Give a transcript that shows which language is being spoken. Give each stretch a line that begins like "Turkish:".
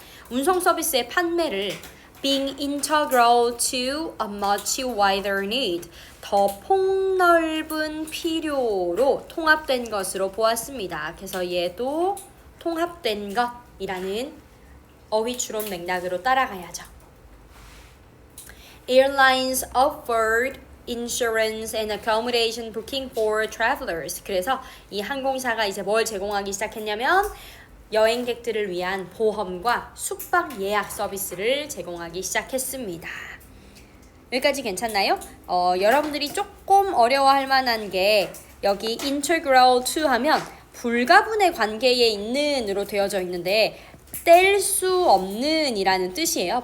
Korean: 운송 서비스의 판매를
English: being integral to a much wider need
Korean: 더 폭넓은 필요로 통합된 것으로 보았습니다. 그래서 얘도 통합된 것이라는 어휘추론 맥락으로 따라가야죠.
English: Airlines offered insurance and accommodation booking for travelers.
Korean: 그래서 이 항공사가 이제 뭘 제공하기 시작했냐면 여행객들을 위한 보험과 숙박 예약 서비스를 제공하기 시작했습니다. 여기까지 괜찮나요? 여러분들이 조금 어려워할 만한 게 여기 integral to 하면 불가분의 관계에 있는으로 되어져 있는데 뗄 수 없는 이라는 뜻이에요.